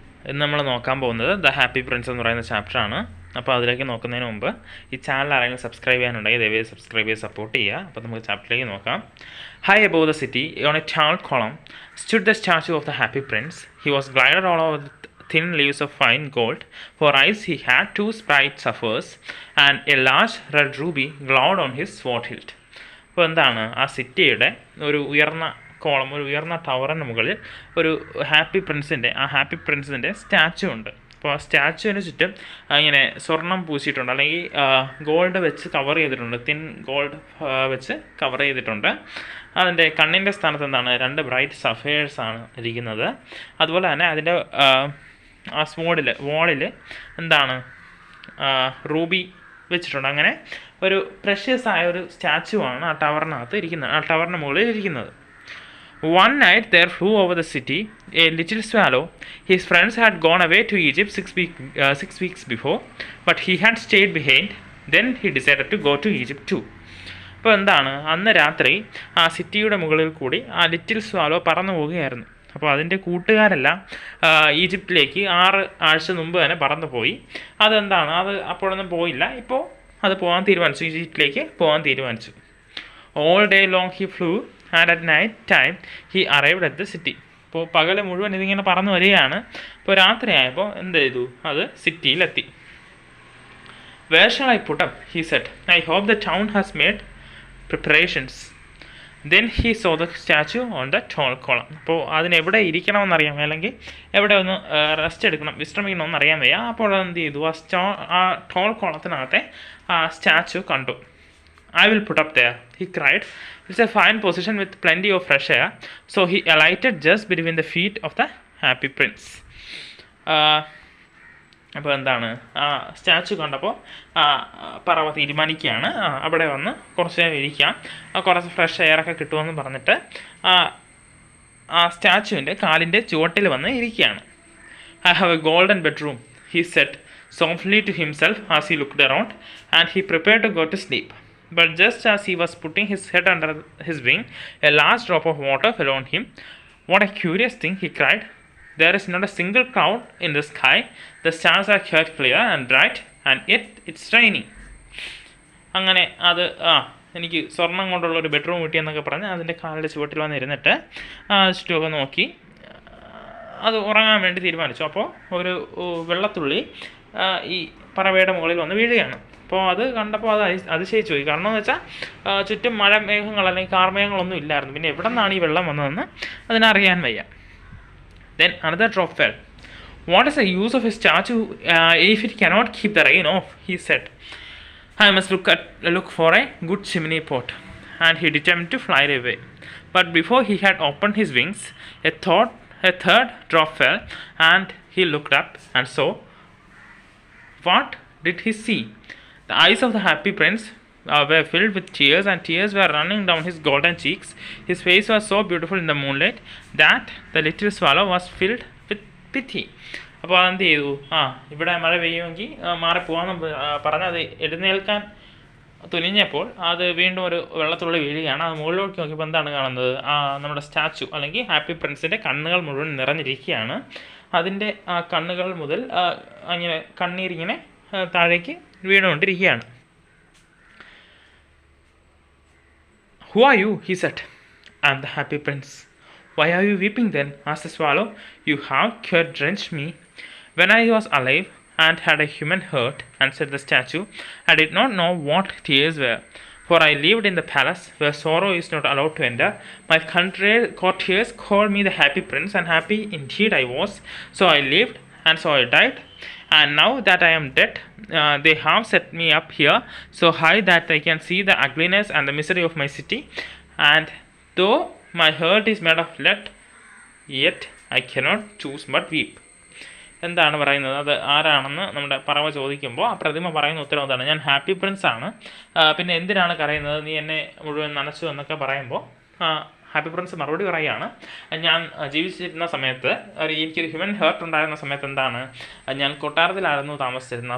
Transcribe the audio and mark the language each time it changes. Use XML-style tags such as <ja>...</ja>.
<ml>ഇന്ന് നമ്മൾ നോക്കാൻ പോകുന്നത് ദ ഹാപ്പി പ്രിൻസ് എന്ന് പറയുന്ന ചാപ്റ്ററാണ്. അപ്പോൾ അതിലേക്ക് നോക്കുന്നതിന് മുമ്പ് ഈ ചാനൽ ആരെങ്കിലും സബ്സ്ക്രൈബ് ചെയ്യാനുണ്ടെങ്കിൽ ദയവായി സബ്സ്ക്രൈബ് ചെയ്ത് സപ്പോർട്ട് ചെയ്യുക. അപ്പോൾ നമുക്ക് ചാപ്റ്ററിലേക്ക് നോക്കാം.</ml> <en>High above the city, on a tall column, stood the statue of the happy prince. He was glided all over with thin leaves of fine gold. For eyes he had two bright sapphires, and a large red ruby glowed on his sword hilt.</en> <ml>അപ്പോൾ എന്താണ്, ആ സിറ്റിയുടെ ഒരു ഉയർന്ന column, ഒരു ഉയർന്ന ടവറിന് മുകളിൽ ഒരു ഹാപ്പി പ്രിൻസിൻ്റെ സ്റ്റാച്ചു ഉണ്ട്. അപ്പോൾ ആ സ്റ്റാച്ചുവിന് ചുറ്റും ഇങ്ങനെ സ്വർണം പൂശിയിട്ടുണ്ട്, അല്ലെങ്കിൽ ഗോൾഡ് വെച്ച് കവർ ചെയ്തിട്ടുണ്ട്, തിൻ ഗോൾഡ് വെച്ച് കവർ ചെയ്തിട്ടുണ്ട്. അതിൻ്റെ കണ്ണിൻ്റെ സ്ഥാനത്ത് എന്താണ്, 2 ബ്രൈറ്റ് സഫയേഴ്സാണ് ഇരിക്കുന്നത്. അതുപോലെ തന്നെ അതിൻ്റെ ആ വാളിൽ എന്താണ്, റൂബി വെച്ചിട്ടുണ്ട്. അങ്ങനെ ഒരു പ്രഷ്യസ് ആയ ഒരു സ്റ്റാച്ചു ആണ് ആ ടവറിനകത്ത് ഇരിക്കുന്നത്, ആ ടവറിന് മുകളിൽ ഇരിക്കുന്നത്.</ml> <en>One night there flew over the city a little swallow. His friends had gone away to Egypt 6 weeks before, but he had stayed behind. Then he decided to go to Egypt too.</en> <ml>അപ്പോൾ എന്താണ്, അന്ന് രാത്രി ആ സിറ്റിയുടെ മുകളിൽ കൂടി ആ little swallow പറന്നു പോവുകയായിരുന്നു. അപ്പോൾ അതിൻ്റെ കൂട്ടുകാരെല്ലാം ഈജിപ്തിലേക്ക് 6 ആഴ്ച മുമ്പ് തന്നെ പറന്നു പോയി. അതെന്താണ്, അത് അപ്പോഴൊന്നും പോയില്ല, ഇപ്പോൾ അത് പോകാൻ തീരുമാനിച്ചു, ഈജിപ്തിലേക്ക് പോകാൻ തീരുമാനിച്ചു.</ml> <en>All day long he flew, and at night time he arrived at the city.</en> <ml>ഇപ്പോൾ പകൽ മുഴുവൻ ഇതിങ്ങനെ പറന്നു വരികയാണ്. ഇപ്പോൾ രാത്രിയായപ്പോൾ എന്ത് ചെയ്തു, അത് സിറ്റിയിലെത്തി.</ml> <en>Where shall I put up, he said. I hope the town has made preparations. Then he saw the statue on the tall column.</en> <ml>അപ്പോൾ അതിനെവിടെ ഇരിക്കണമെന്നറിയാൻ വയ്യ, അല്ലെങ്കിൽ എവിടെ ഒന്ന് റെസ്റ്റ് എടുക്കണം, വിശ്രമിക്കണമെന്ന് അറിയാൻ വയ്യ. അപ്പോൾ എന്ത് ചെയ്തു, ആ ടോൾ കോളത്തിനകത്തെ ആ സ്റ്റാച്ചു കണ്ടു.</ml> <en>I will put up there, he cried. It's a fine position with plenty of fresh air. So he alighted just between the feet of the happy prince.</en> <ml>അപ്പോൾ എന്താണ്, ആ സ്റ്റാച്ചു കണ്ടപ്പോൾ പറവ തീരുമാനിക്കുകയാണ് അവിടെ വന്ന് കുറച്ച് നേരം ഇരിക്കാം, കുറച്ച് ഫ്രഷ് എയറൊക്കെ കിട്ടുമെന്ന് പറഞ്ഞിട്ട് ആ സ്റ്റാച്ചുവിൻ്റെ കാലിൻ്റെ ചുവട്ടിൽ വന്ന് ഇരിക്കുകയാണ്.</ml> <en>I have a golden bedroom, he said softly to himself as he looked around, and he prepared to go to sleep. But just as he was putting his head under his wing, a large drop of water fell on him. What a curious thing, he cried. There is not a single cloud in the sky. The stars are quite clear and bright, and yet it's raining.</en> <ml>അങ്ങനെ അത് എനിക്ക് സ്വർണം കൊണ്ടുള്ള ഒരു bedroom കിട്ടിയെന്നൊക്കെ പറഞ്ഞ് അതിൻ്റെ കാലിൻ്റെ ചുവട്ടിൽ വന്നിരുന്നിട്ട് ചുറ്റുമൊക്കെ നോക്കി അത് ഉറങ്ങാൻ വേണ്ടി തീരുമാനിച്ചു. അപ്പോൾ ഒരു വെള്ളത്തുള്ളി ഈ പറവയുടെ മുകളിൽ വന്ന് വീഴുകയാണ്. അപ്പോൾ അത് കണ്ടപ്പോൾ അത് അതിശയിച്ചു പോയി. കാരണം എന്ന് വെച്ചാൽ ചുറ്റും മഴമേഘങ്ങൾ അല്ലെങ്കിൽ കാർമേഘങ്ങളൊന്നും ഇല്ലായിരുന്നു. പിന്നെ എവിടെ നിന്നാണ് ഈ വെള്ളം വന്നതെന്ന് അതിനറിയാൻ വയ്യ.</ml> <en>Then another drop fell. What is the use of a statue if it cannot keep the rain off, he said. I must look for a good chimney pot. And he determined to fly away. But before he had opened his wings, a third drop fell, and he looked up and saw. What did he see? The eyes of the happy prince were filled with tears, and tears were running down his golden cheeks. His face was so beautiful in the moonlight that the little swallow was filled with pity.</en> <ml>അപ്പോൾ അതെന്ത് ചെയ്തു, ഇവിടെ മഴ പെയ്യുമെങ്കിൽ മാറിപ്പോകാമെന്ന് പറഞ്ഞ് അത് എഴുന്നേൽക്കാൻ തുനിഞ്ഞപ്പോൾ അത് വീണ്ടും ഒരു വെള്ളത്തുള്ളി വീഴുകയാണ്. അത് മുകളിലോട്ട് നോക്കിയപ്പോൾ എന്താണ് കാണുന്നത്, നമ്മുടെ സ്റ്റാച്ചു അല്ലെങ്കിൽ ഹാപ്പി പ്രിൻസിൻ്റെ കണ്ണുകൾ മുഴുവൻ നിറഞ്ഞിരിക്കുകയാണ്. അതിൻ്റെ കണ്ണുകൾ മുതൽ അങ്ങനെ കണ്ണീരിങ്ങനെ താഴേക്ക് വീണുകൊണ്ടിരിക്കുകയാണ്.</ml> <en>Who are you, he said. I am the happy prince. Why are you weeping then, asked the swallow. You have quite drenched me. When I was alive and had a human heart, answered the statue, I did not know what tears were. For I lived in the palace where sorrow is not allowed to enter. My courtiers called me the happy prince, and happy indeed I was. So I lived, and so I died. And now that I am dead, they have set me up here so high that I can see the ugliness and the misery of my city. And though my heart is made of lead, yet I cannot choose but weep.</en> <ml>എന്താണ് പറയുന്നത്, അത് ആരാണെന്ന് നമ്മുടെ പറവ ചോദിക്കുമ്പോൾ ആ പ്രതിമ പറയുന്ന ഉത്തരം എന്താണ്, ഞാൻ ഹാപ്പി പ്രിൻസ് ആണ്, പിന്നെ എന്തിനാണ് കരയുന്നത്, നീ എന്നെ മുഴുവൻ നനച്ചു എന്നൊക്കെ പറയുമ്പോൾ ഹാപ്പി പ്രിൻസ് മറുപടി പറയുകയാണ്, ഞാൻ ജീവിച്ചിരുന്ന സമയത്ത് എനിക്കൊരു ഹ്യൂമൻ ഹേർട്ട് ഉണ്ടായിരുന്ന സമയത്ത് എന്താണ്, ഞാൻ കൊട്ടാരത്തിലായിരുന്നു താമസിച്ചിരുന്നത്.</ml>